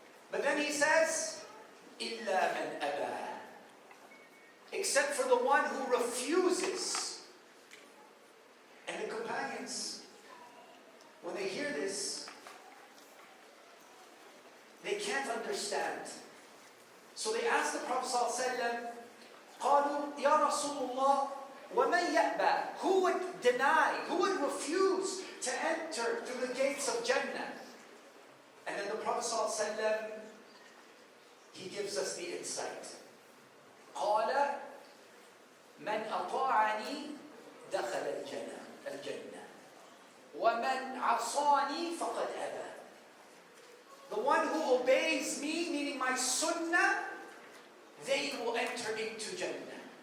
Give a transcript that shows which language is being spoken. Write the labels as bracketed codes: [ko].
[en] But then he says, [ar] إلا من أبى. [en] Except for the one who refuses. And the companions, when they hear this, they can't understand. So they ask the Prophet ﷺ, [ar] قالوا يا رسول الله ومن يأبى? [en] Who would deny, who would refuse to enter through the gates of Jannah? And then the Prophet ﷺ, he gives us the insight. [ar] قال من أطاعني دخل الجنة ومن عصاني فقد أبى. [en] The one who obeys me, meaning my sunnah, they will enter into Jannah.